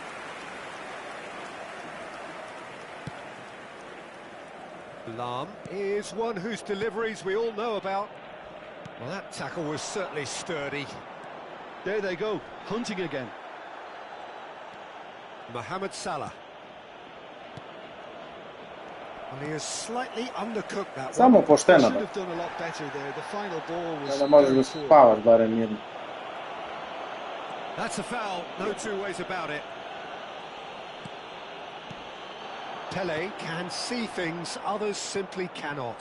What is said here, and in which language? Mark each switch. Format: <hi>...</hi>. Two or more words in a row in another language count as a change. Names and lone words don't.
<en>Lahm is one whose deliveries we all know about. Well, that tackle was certainly sturdy. There they go, hunting again. Mohamed Salah. Well, he has slightly undercooked that</en> <sr>Samo</sr> <en>one.</en> <sr>pošteno.</sr> <en>Should have done a lot better there. The final ball was</en> <sr>Da možeš da</sr> <en>very poor.</en> <sr>spavaš barem jedno.</sr> <en>That's a foul, no two ways about it. Pele can see things others simply cannot.</en>